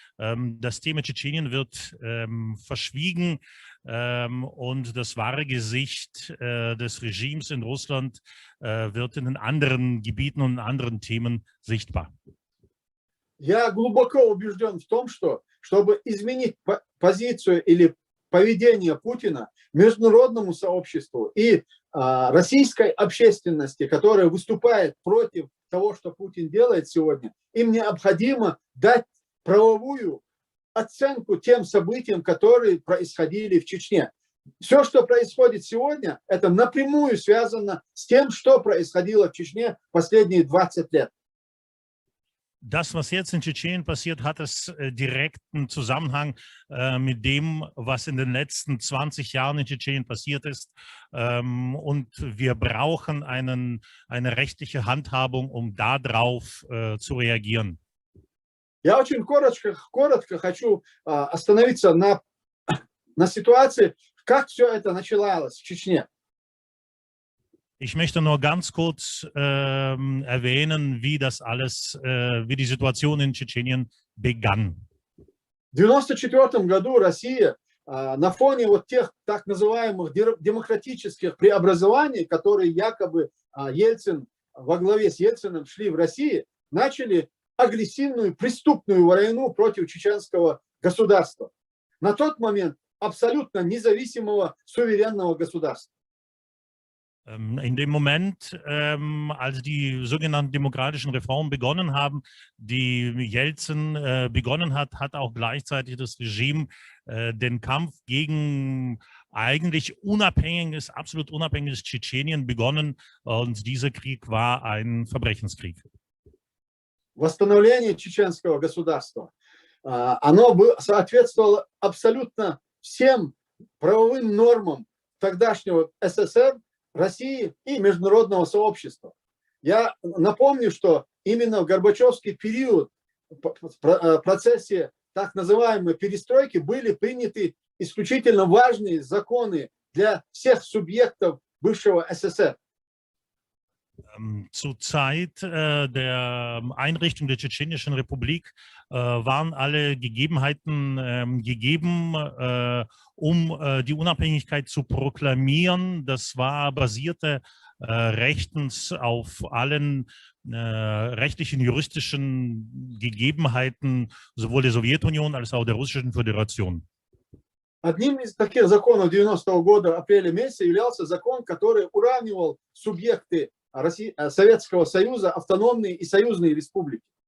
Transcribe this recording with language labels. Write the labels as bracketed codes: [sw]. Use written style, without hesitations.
[de] Das Thema Tschetschenien wird verschwiegen und das wahre Gesicht des Regimes in Russland wird in den anderen Gebieten und anderen Themen sichtbar. [ru] Я глубоко убежден в том, что чтобы изменить позицию или поведение Путина международному сообществу и российской общественности, которая выступает против того, что Путин делает сегодня, им необходимо дать правовую оценку тем событиям, которые происходили в Чечне. Все, что происходит сегодня, это напрямую связано с тем, что происходило в Чечне последние 20 лет. [de] Das, was jetzt in Tschetschenien passiert, hat es direkten Zusammenhang mit dem, was in den letzten 20 Jahren in Tschetschenien passiert ist. Und wir brauchen eine rechtliche Handhabung, um darauf zu reagieren. [ru] Я очень коротко хочу остановиться на на ситуации, как все это началось в Чечне. [de] Ich möchte nur ganz kurz erwähnen, wie das alles, wie die Situation in Tschetschenien begann. [ru] В 1994 году Россия на фоне вот тех так называемых демократических преобразований, которые якобы Ельцин во главе с Ельциным шли в России, начали агрессивную преступную войну против чеченского государства. На тот момент абсолютно независимого суверенного государства. [de] In dem Moment, als die sogenannten demokratischen Reformen begonnen haben, die Jelzin begonnen hat, hat auch gleichzeitig das Regime den Kampf gegen eigentlich unabhängiges, absolut unabhängiges Tschetschenien begonnen, und dieser Krieg war ein Verbrechenskrieg. [ru] Восстановление чеченского государства, оно соответствовало абсолютно всем правовым нормам тогдашнего СССР, России и международного сообщества. Я напомню, что именно в Горбачевский период в процессе так называемой перестройки были приняты исключительно важные законы для всех субъектов бывшего СССР. [de] Zur Zeit der Einrichtung der Tschetschenischen Republik waren alle Gegebenheiten gegeben, um die Unabhängigkeit zu proklamieren. Das basierte rechtens auf allen rechtlichen, juristischen Gegebenheiten sowohl der Sowjetunion als auch der Russischen Föderation. [ru] Одним из таких законов 90-го года, апреля месяца, являлся закон, который уравнивал субъекты Советского Союза, автономные и союзные республики.